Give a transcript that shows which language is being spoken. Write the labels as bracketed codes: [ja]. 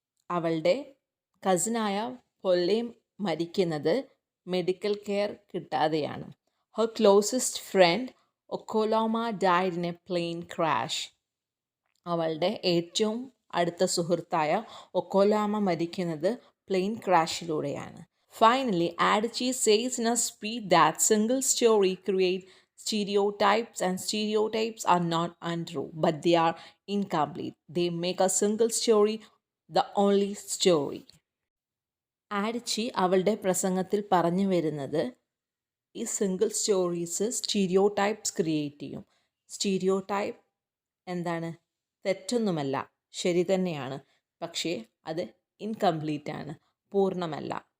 [ml] അവളുടെ കസിനായ പൊല്ലെ മരിക്കുന്നത് medical care കിട്ടാതെയാണ്. [en] Her closest friend Okoloma died in a plane crash. [ml] അവളുടെ ഏറ്റവും അടുത്ത സുഹൃത്തായ ഒക്കോലോമ മരിക്കുന്നത് plain ക്രാഷിലൂടെയാണ്. [en] Finally, Adichie says in a speech that single story create stereotypes and stereotypes are not untrue, but they are incomplete. They make a single story the only story. [ml] ആഡിച്ചി അവളുടെ പ്രസംഗത്തിൽ പറഞ്ഞു വരുന്നത് ഈ സിംഗിൾ സ്റ്റോറീസ് സ്റ്റീരിയോടൈപ്സ് ക്രിയേറ്റ് ചെയ്യും. Stereotype എന്താണ്? തെറ്റൊന്നുമല്ല, ശരി തന്നെയാണ്, പക്ഷേ അത് ഇൻകംപ്ലീറ്റ് ആണ്, പൂർണ്ണമല്ല.